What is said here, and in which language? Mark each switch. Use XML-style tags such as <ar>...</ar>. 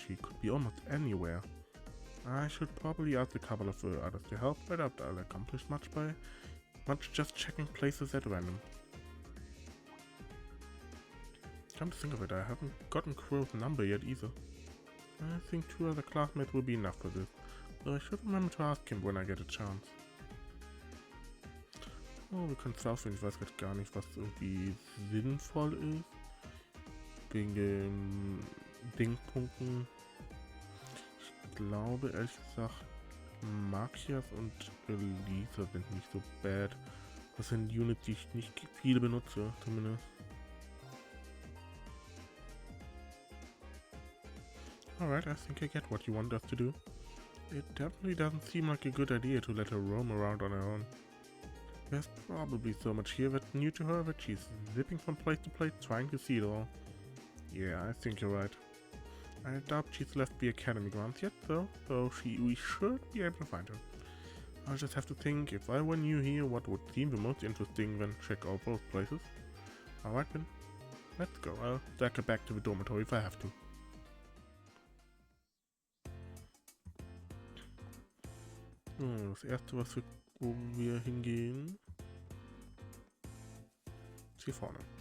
<en>She could be almost anywhere. I should probably ask a couple of others to help, but I doubt I'll accomplish much just checking places at random. Come to think of it, I haven't gotten Crow's number yet either. I think 2 other classmates will be enough for this, so I should remember to ask him when I get a chance.</en> <de>Oh, wir können es rausfinden, ich weiß gerade gar nicht, was irgendwie sinnvoll ist. Wegen den Dingpunkten. Ich glaube, ehrlich gesagt, Machias und Elisa sind nicht so bad. Das sind Units, die ich nicht viel benutze, zumindest.</de> <en>Alright, I think I get what you want us to do. It definitely doesn't seem like a good idea to let her roam around on her own. There's probably so much here that's new to her that she's zipping from place to place trying to see it all. Yeah, I think you're right. I doubt she's left the academy grounds yet though, so we should be able to find her. I'll just have to think, if I were new here, what would seem the most interesting, then check all both places. Alright then, let's go. I'll stack her back to the dormitory if I have to.</en> <de>Das erste, wo wir hingehen, ist hier vorne.</de>